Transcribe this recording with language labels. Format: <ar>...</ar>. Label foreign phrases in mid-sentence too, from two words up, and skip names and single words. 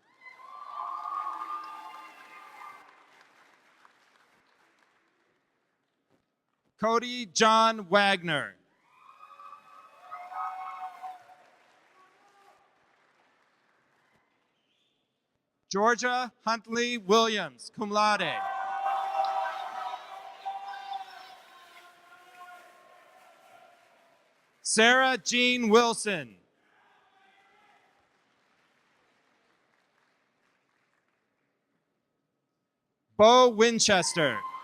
<en>Cody John Wagner. Georgia Huntley Williams,</en> <la>cum laude.</la> <en>Sarah Jean Wilson. Bo Winchester.</en>